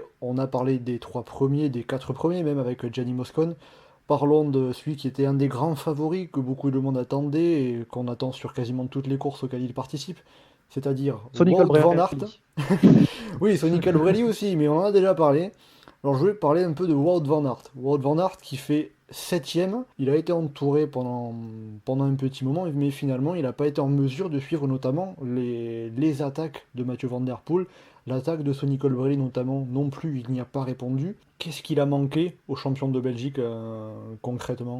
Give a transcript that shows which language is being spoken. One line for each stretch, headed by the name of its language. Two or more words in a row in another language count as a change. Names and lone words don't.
French: On a parlé des 3 premiers, des 4 premiers, même avec Gianni Moscon. Parlons de celui qui était un des grands favoris que beaucoup de monde attendait et qu'on attend sur quasiment toutes les courses auxquelles il participe. C'est-à-dire Wout van Aert. Oui, Sonny Colbrelli aussi, mais on en a déjà parlé. Alors je vais parler un peu de Wout van Aert. Wout van Aert qui fait 7e. Il a été entouré pendant un petit moment, mais finalement, il n'a pas été en mesure de suivre notamment les attaques de Mathieu Van Der Poel. L'attaque de Sonny Colbrelli notamment, non plus, il n'y a pas répondu. Qu'est-ce qu'il a manqué aux champions de Belgique concrètement?